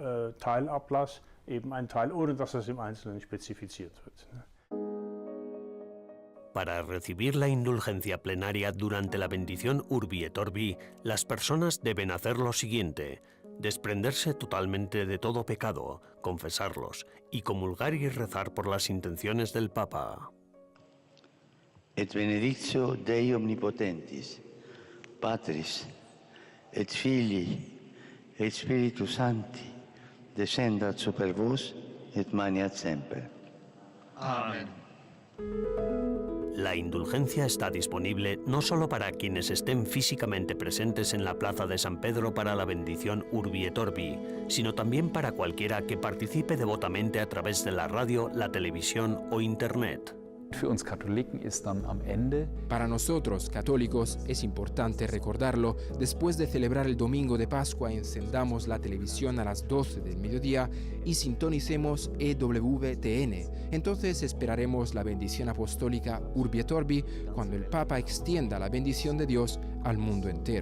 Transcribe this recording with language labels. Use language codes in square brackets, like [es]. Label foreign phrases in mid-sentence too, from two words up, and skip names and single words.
[es] Para recibir la indulgencia plenaria durante la bendición Urbi et Orbi, las personas deben hacer lo siguiente: desprenderse totalmente de todo pecado, confesarlos y comulgar y rezar por las intenciones del Papa. [la] Et benedictio Dei omnipotentis, Patris, et Filii, et Spiritus Sancti, descendat super vos et maniat semper. Amen. [es] La indulgencia está disponible no solo para quienes estén físicamente presentes en la Plaza de San Pedro para la bendición Urbi et Orbi, sino también para cualquiera que participe devotamente a través de la radio, la televisión o Internet. [de] Für uns Katholiken ist dann am Ende [es] Para nosotros, católicos, es importante recordarlo. Después de celebrar el domingo de Pascua, encendamos la televisión a las 12 del mediodía y sintonicemos EWTN. Entonces esperaremos la bendición apostólica Urbi et Orbi cuando el Papa extienda la bendición de Dios al mundo entero.